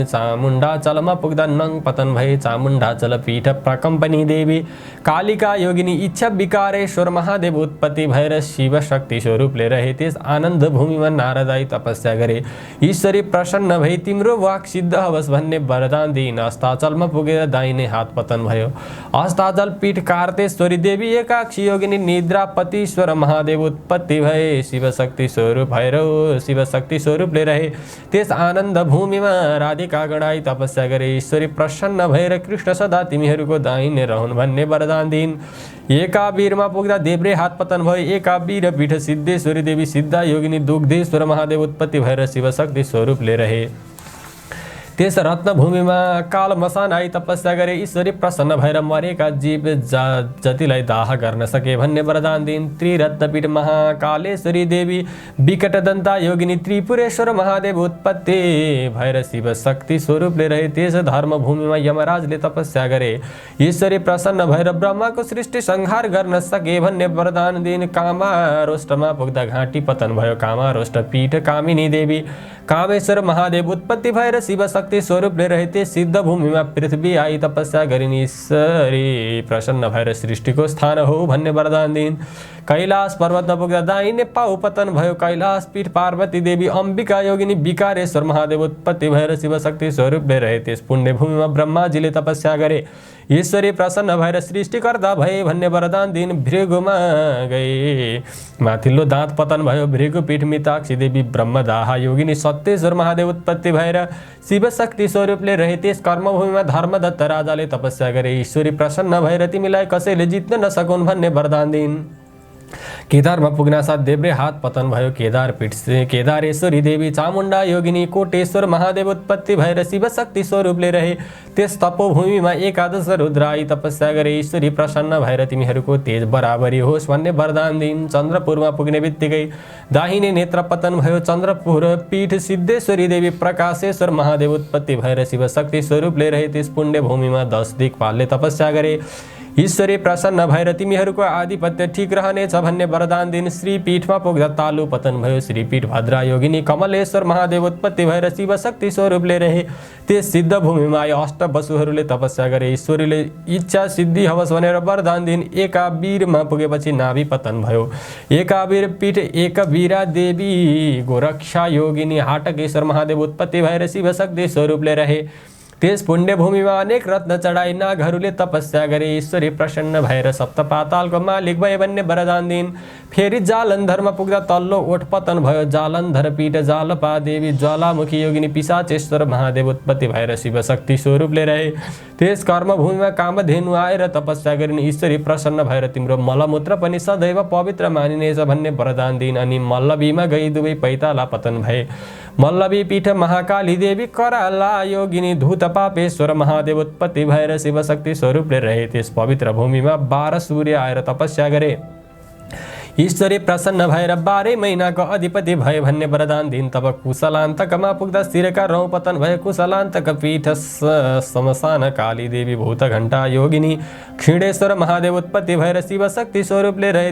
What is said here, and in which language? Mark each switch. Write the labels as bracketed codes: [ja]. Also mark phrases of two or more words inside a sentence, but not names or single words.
[ne] चामुण्डाचलमा पुग्दा नङ पतन भए। चामुण्डाचल पीठ प्रकम्पनी देवी कालिका योगिनी इच्छा विकारेश्वर महादेव उत्पत्ति भएर शिवशक्ति स्वरूपले रहे। त्यस आनन्द भूमिमा नारद आई तपस्या गरे। ईश्वरी प्रसन्न भई तिम्रो वाक सिद्ध हवस् भन्ने वरदान दिइन्। अस्ताचलमा पुगेर दाहिने हात पतन भयो। अस्ताचल पीठ कार्तेश्वरी देवी एकाक्षी योगिनी निद्रापतिश्वर ईश्वर महादेव उत्पत्ति भए शिव शक्ति स्वरूप भैरव शिव शक्ति स्वरूपले रहे। त्यस आनन्द भूमिमा राधिका गणाई तपस्या गरे। ईश्वरी प्रसन्न भएर कृष्ण सदा तिमीहरूको दाहिने रहन् भन्ने वरदान दिइन्। एकाबीरमा पुग्दा देब्रे हात पतन भयो। एकाबीर पीठ सिद्धेश्वरी देवी सिद्धा योगिनी दुग्धेश्वर महादेव उत्पत्ति भएर शिव शक्ति स्वरूपले रहे। त्यस रत्नभूमिमा काल मसान आई तपस्या गरे। ईश्वरी प्रसन्न भएर मरेका जीव जतिलाई दाह गर्न सके भन्ने वरदान दिइन्। त्रिरत्नपीठ महाकालेश्वरी देवी विकट दन्ता योगिनी त्रिपुरेश्वर महादेव उत्पत्ति भएर शिव शक्ति स्वरूपले रहे। त्यस धर्मभूमिमा यमराजले तपस्या गरे। ईश्वरी प्रसन्न भएर ब्रह्माको सृष्टि संहार गर्न सके भन्ने वरदान दिइन्। कामारोष्टमा पुग्दा घाँटी पतन भयो। कामारोष्ट पीठ कामिनी देवी कामेश्वर महादेव उत्पत्ति भएर शिव शक्ति स्वरूपले रहे। सिद्ध भूमिमा पृथ्वी आई तपस्या गरिन्। ईश्वरी प्रसन्न भएर सृष्टिको स्थान हो भन्ने वरदान दिइन्। कैलाश पर्वतमा पुग्दा दाहिने पाउ पतन भयो। कैलाश पीठ पार्वती देवी अम्बिका योगिनी विकारेश्वर महादेव उत्पत्ति भएर शिव शक्ति स्वरूपले रहे। त्यस पुण्य भूमिमा ब्रह्माजीले तपस्या गरे। ईश्वरी प्रसन्न भएर सृष्टिकर्ता भए भन्ने वरदान दिइन्। भृगुमा गए माथिल्लो दाँत पतन भयो। भृगुपीठ मिताक्षी देवी ब्रह्मदाहा योगिनी सत्येश्वर महादेव उत्पत्ति भएर शिव शक्ति स्वरूपले रहे। त्यस कर्मभूमिमा धर्मदत्त राजाले तपस्या गरे। ईश्वरी प्रसन्न भएर तिमीलाई कसैले जित्न नसकुन् भन्ने वरदान दिइन्। केदारमा पुग्नासाथ देब्रे हात पतन भयो। केदारपीठ से केदारेश्वरी देवी चामुण्डा योगिनी कोटेश्वर महादेव उत्पत्ति भएर शिव शक्ति स्वरूपले रहे। त्यस तपोभूमिमा एकादश रुद्र आई तपस्या गरे। ईश्वरी प्रसन्न भएर तिमीहरूको तेज बराबरी होस् भन्ने वरदान दिइन्। चन्द्रपुरमा पुग्ने बित्तिकै दाहिने नेत्र पतन भयो। चन्द्रपुर पीठ सिद्धेश्वरी देवी प्रकाशेश्वर महादेव उत्पत्ति भएर शिव शक्ति स्वरूपले रहे। त्यस पुण्य भूमिमा 10 दिक्पालले तपस्या गरे। ईश्वरी प्रसन्न भएर तिमीहरूको आधिपत्य ठिक रहनेछ भन्ने वरदान दिइन्। श्रीपीठमा पुग्दा तालु पतन भयो। श्रीपीठ भद्रा योगिनी कमलेश्वर महादेव उत्पत्ति भएर शिव शक्ति स्वरूपले रहे। त्यस सिद्ध भूमिमा अष्टवसुहरूले तपस्या गरे। ईश्वरीले इच्छा सिद्धि होस् भनेर वरदान दिइन्। एकाबीरमा पुगेपछि नाभि पतन भयो। एकाबीर पीठ एकवीरा देवी गोरक्षा योगिनी हाटकेश्वर महादेव उत्पत्ति भएर शिव शक्ति स्वरूपले रहे। त्यस पुण्यभूमिमा अनेक रत्न चढाई नागहरूले तपस्या गरे। ईश्वरी प्रसन्न भएर सप्त पातालको मालिक भए भन्ने वरदान दिइन्। फेरि जालन्धरमा पुग्दा तल्लो ओठ पतन भयो। जालन्धर पीठ जालपा देवी ज्वालामुखी योगिनी पिशाचेश्वर महादेव उत्पत्ति भएर शिव शक्ति स्वरूपले रहे। त्यस कर्मभूमिमा कामधेनु आएर तपस्या गरिन्। ईश्वरी प्रसन्न भएर तिम्रो मलमूत्र पनि सदैव पवित्र मानिनेछ भन्ने वरदान दिइन्। अनि मल्लवीमा गई दुवै पैताला पतन भए। मल्लवी पीठ महाकाली देवी कराला योगिनी धूत पापेश्वर महादेव उत्पत्ति भएर शिव शक्ति स्वरूपले रहे। त्यस पवित्र भूमिमा 12 सूर्य आएर तपस्या गरे। ईश्वरी प्रसन्न भएर 12 महिनाको अधिपति भए भन्ने वरदान दिइन्। तब कुशलान्तकमा पुग्दा शिरका रौँ पतन भए। कुशलान्तक पीठ शमशान काली देवी भूत घण्टा योगिनी क्षीणेश्वर महादेव उत्पत्ति भएर शिव शक्ति स्वरूपले रहे।